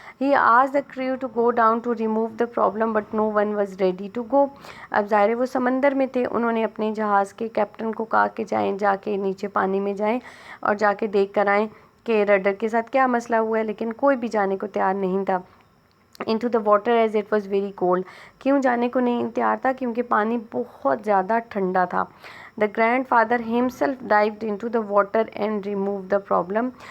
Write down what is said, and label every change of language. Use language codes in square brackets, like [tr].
[en] He asked the crew to go down to remove the problem but no one was ready to go. [ur] اب ظاہر ہے وہ سمندر میں تھے، انہوں نے اپنے جہاز کے کیپٹن کو کہا کہ جا کے نیچے پانی میں جائیں اور جا کے دیکھ کر آئیں کہ رڈر کے ساتھ کیا مسئلہ ہوا ہے. لیکن کوئی بھی جانے کو تیار نہیں تھا. [en] into the water as it was very cold. [ur] کیوں جانے کو نہیں تیار تھا؟ کیونکہ پانی بہت زیادہ ٹھنڈا تھا. [en] The grandfather himself dived into the water and removed the problem.